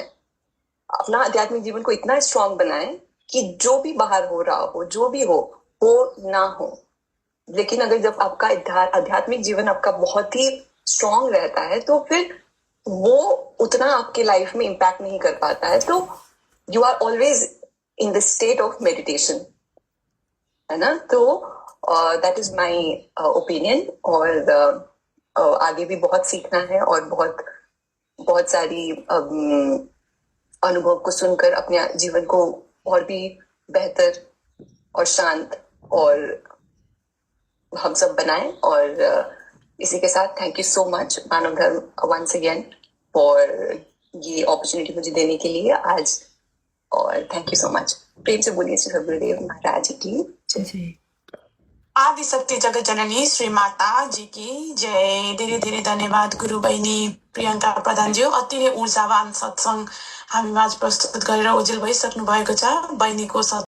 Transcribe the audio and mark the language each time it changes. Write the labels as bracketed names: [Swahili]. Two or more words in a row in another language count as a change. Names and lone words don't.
[Hindi] अपना आध्यात्मिक जीवन को इतना स्ट्रांग बनाएं कि जो भी बाहर हो रहा हो, जो भी हो ना हो, लेकिन अगर जब आपका आध्यात्मिक जीवन आपका बहुत ही स्ट्रांग रहता है तो फिर वो उतना आपके लाइफ में इम्पैक्ट नहीं कर पाता है. [English] तो you are always in the state of meditation, [Hindi] है ना? [English] तो that is my opinion. [Hindi] और आगे भी बहुत सीखना है और बहुत सारी अनुभव को सुनकर अपने जीवन को और भी बेहतर और शांत और हम सब बनाएं. और इसी के साथ [English] thank you so much [Hindi] मानव धर्म [English] once again for [Hindi] ये अपॉर्चुनिटी मुझे देने के लिए आज, और [English] thank you so much. [Hindi] प्रेम से बोलिए श्री गुरुदेव महाराज की जय. आदि शक्ति जगत जननी श्री माता जी की जय. [Nepali] धेरै धेरै धन्यवाद गुरु बहिनी प्रियङ्का प्रधानज्यू. अति नै ऊर्जावान सत्संग हामी माझ प्रस्तुत गरेर ओझेल भइसक्नु भएको छ. बहिनीको